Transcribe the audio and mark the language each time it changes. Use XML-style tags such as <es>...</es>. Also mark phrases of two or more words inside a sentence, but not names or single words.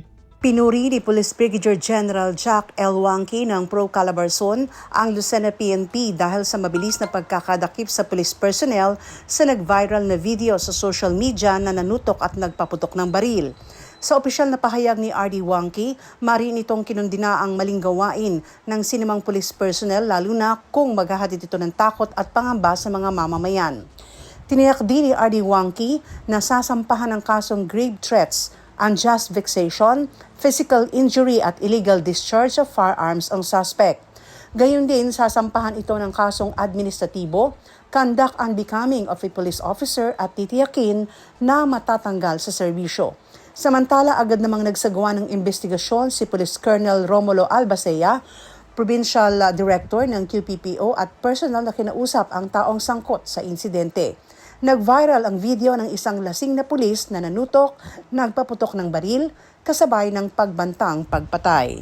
<tl>Pinuri ni Police Brigadier General Jack L. Wangki ng Pro Calabarzon ang Lucena PNP dahil sa mabilis na pagkakadakip sa</tl> <en>police personnel</en> <tl>sa nag-viral na video sa</tl> <en>social media</en> <tl>na nanutok at nagpaputok ng baril. Sa opisyal na pahayag ni R.D. Wangki, marin itong kinundina ang maling gawain ng sinimang</tl> <en>police personnel</en> <tl>lalo na kung maghahatid ito ng takot at pangamba sa mga mamamayan. Tiniyak din ni R.D. Wangki na sasampahan ng kasong</tl> <en>grave threats, unjust vexation, physical injury</en> <tl>at</tl> <en>illegal discharge of firearms</en> <tl>ang suspect. Gayon din, sasampahan ito ng kasong administratibo,</tl> <en>conduct unbecoming of a police officer</en> <tl>at titiyakin na matatanggal sa serbisyo. Samantala, agad namang nagsagawa ng investigasyon si Police Colonel Romulo Albacea,</tl> <en>Provincial Director</en> <tl>ng QPPO at personal na kinausap ang taong sangkot sa insidente. Nag-viral ang video ng isang lasing na pulis na nanutok, nagpaputok ng baril, kasabay ng pagbantang pagpatay.</tl>